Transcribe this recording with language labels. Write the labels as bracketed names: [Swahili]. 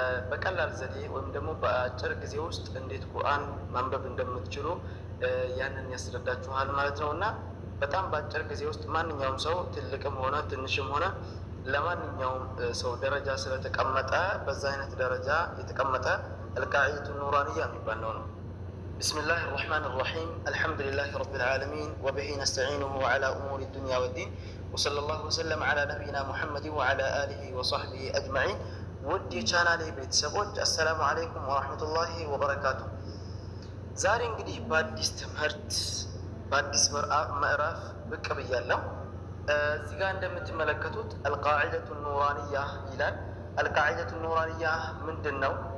[Amharic] በቀላል ዘዴ ወይም ደግሞ በአጭር ጊዜ ውስጥ እንዴት ቁርአን ማንበብ እንደምትችሉ ያንን ያስረዳችኋል ማለት ነው። እና በጣም በአጭር ጊዜ ውስጥ ማንኛውም ሰው ትልቅም ሆነ ትንሽም ሆነ ለማንኛውም ሰው ደረጃ ስለተቀመጠ በዛ አይነት ደረጃ የተቀመጠ አልቃዒደቱ ኑራንያ የሚባል ነው። [Arabic] بسم الله الرحمن الرحيم. الحمد لله رب العالمين وبه نستعينه على أمور الدنيا والدين، وصلى الله وسلم على نبينا محمد وعلى آله وصحبه أجمعين. [Amharic] ودي ቻናሌ ቤተሰቦች አሰላሙ አለይኩም ወረሕመቱላሂ ወበረካቱ። ዛሬ እንግዲህ በአዲስ ትምህርት በአዲስ ምዕራፍ ብቅ ብያለሁ። እዚህ ጋር እንደምትመለከቱት አልቃዒደቱ ኑራንያ ይላል። አልቃዒደቱ ኑራንያ ምንድን ነው?